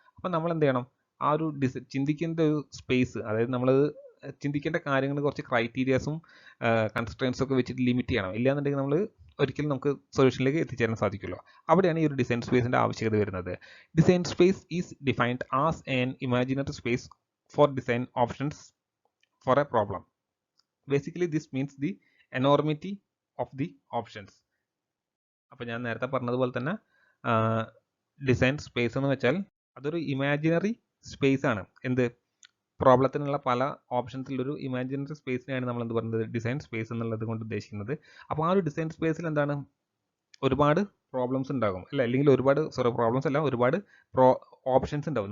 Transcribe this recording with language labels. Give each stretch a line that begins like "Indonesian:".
Malayalam: അപ്പം നമ്മൾ എന്ത് ചെയ്യണം, ആ ഒരു ചിന്തിക്കേണ്ട ഒരു സ്പേസ്, അതായത് നമ്മൾ ചിന്തിക്കേണ്ട കാര്യങ്ങൾ കുറച്ച് ക്രൈറ്റീരിയാസും കൺസ്ട്രെയിൻസും ഒക്കെ വെച്ചിട്ട് ലിമിറ്റ് ചെയ്യണം. ഇല്ലാന്നുണ്ടെങ്കിൽ നമ്മൾ ഒരിക്കലും നമുക്ക് സൊല്യൂഷനിലേക്ക് എത്തിച്ചേരാൻ സാധിക്കുമല്ലോ. അവിടെയാണ് ഈ ഒരു ഡിസൈൻ സ്പേസിൻ്റെ ആവശ്യകത വരുന്നത്.
English: Design space is defined as an imaginary space for design options for a problem. Basically this means the enormity of the options.
Malayalam: അപ്പോൾ ഞാൻ നേരത്തെ പറഞ്ഞതുപോലെ തന്നെ ഡിസൈൻ സ്പേസ് എന്ന് വെച്ചാൽ അതൊരു ഇമാജിനറി സ്പേസ് ആണ്. എന്ത് പ്രോബ്ലത്തിനുള്ള പല ഓപ്ഷൻസിലൊരു ഇമാജിനറി സ്പേസിനെയാണ് നമ്മൾ എന്ത് പറയുന്നത് ഡിസൈൻ സ്പേസ് എന്നുള്ളത് കൊണ്ട് ഉദ്ദേശിക്കുന്നത്. അപ്പോൾ ആ ഒരു ഡിസൈൻ സ്പേസിൽ എന്താണ് ഒരുപാട് പ്രോബ്ലംസ് ഉണ്ടാകും അല്ല, അല്ലെങ്കിൽ പ്രോബ്ലംസ് അല്ല, ഒരുപാട് ഓപ്ഷൻസ് ഉണ്ടാവും.